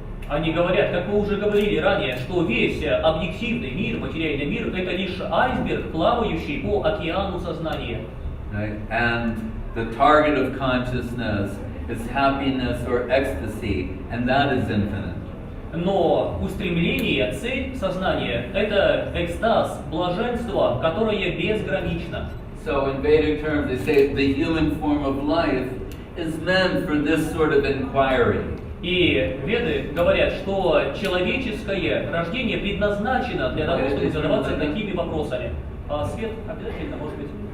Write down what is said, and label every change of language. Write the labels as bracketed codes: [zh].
[ru] Они говорят, как мы уже говорили ранее, что весь объективный мир, материальный мир, это лишь айсберг, плавающий по океану сознания. [en] Right? And the target of consciousness is happiness or ecstasy, and that is infinite. [ru] Но устремление, цель сознания – это экстаз, блаженство, которое безгранично. [en] So in Vedic terms, they say the human form of life is meant for this sort of inquiry. [ru] И Веды говорят, что человеческое рождение предназначено для того, чтобы задаваться такими вопросами. Свет обязательно, может быть,